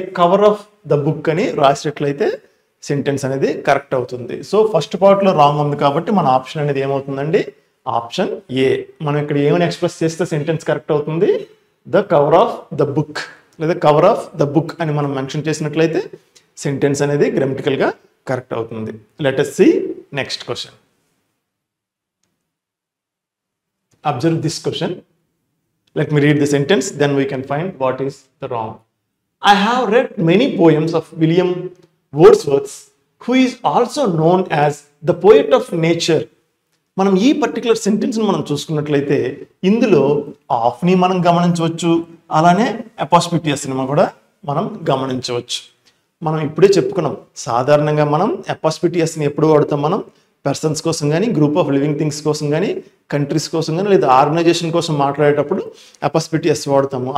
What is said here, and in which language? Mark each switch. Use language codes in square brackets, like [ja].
[te] Cover of the book అని రాసేటట్లయితే sentence అనేది correct అవుతుంది. సో ఫస్ట్ పార్ట్లో రాంగ్ ఉంది కాబట్టి మన ఆప్షన్ అనేది ఏమవుతుందండి? Option ఏ. మనం ఇక్కడ ఏమైనా ఎక్స్ప్రెస్ చేస్తే సెంటెన్స్ కరెక్ట్ అవుతుంది? The cover of the book లేదా కవర్ ఆఫ్ ద బుక్ అని మనం మెన్షన్ చేసినట్లయితే సెంటెన్స్ అనేది గ్రామటికల్గా కరెక్ట్ అవుతుంది. [en] Let us see next question. Observe this question. Let me read the sentence, then we can find what is the wrong. I have read many poems of William Wordsworth, who is also known as the poet of nature. [te] మనం ఈ particular సెంటెన్స్ని మనం చూసుకున్నట్లయితే ఇందులో ఆఫ్ని మనం గమనించవచ్చు, అలానే అపాసిఫిటీ ఎస్ని కూడా మనం గమనించవచ్చు. మనం ఇప్పుడే చెప్పుకున్నాం, సాధారణంగా మనం అపాసిఫిటీ ఎస్ని ఎప్పుడు వాడతాం? మనం పర్సన్స్ కోసం కానీ, గ్రూప్ ఆఫ్ లివింగ్ థింగ్స్ కోసం కానీ, కంట్రీస్ కోసం కానీ, లేదా ఆర్గనైజేషన్ కోసం మాట్లాడేటప్పుడు అపాసిఫిటీ ఎస్ వాడతాము.